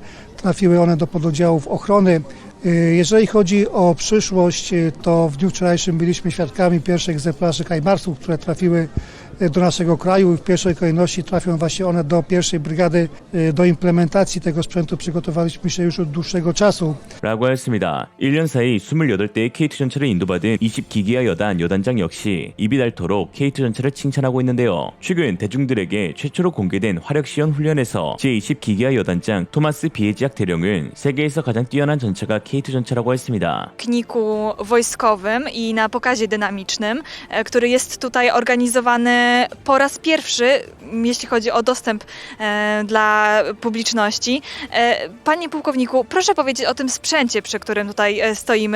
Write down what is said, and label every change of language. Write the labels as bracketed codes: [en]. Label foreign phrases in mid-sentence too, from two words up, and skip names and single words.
[pl] Trafiły one do pododdziałów ochrony. Jeżeli chodzi o przyszłość, to w dniu wczorajszym byliśmy świadkami pierwszych egzemplarzy Hajmarsów, które trafiły do naszego kraju i w pierwszej kolejności trafią właśnie one do pierwszej brygady. Do implementacji tego sprzętu przygotowaliśmy się już od dłuższego czasu. [ko] 라고 하였습니다. 1년 사이 28대의 K2 전차를 인도받은 20기기화 여단장 역시 입이 닳도록 K2 전차를 칭찬하고 있는데요. 최근 대중들에게 최초로 공개된 화력시연 훈련에서 제20기기화 여단장 토마스 비에지악 대령은 세계에서 가장 뛰어난 전차가 K2 전차라고 했습니다. [pl] Pikniku wojskowym i na pokazie dynamicznym, który jest tutaj organizowany po raz pierwszy, jeśli chodzi o dostęp dla publiczności. Panie pułkowniku, proszę powiedzieć o tym sprzęcie, przy którym tutaj stoimy.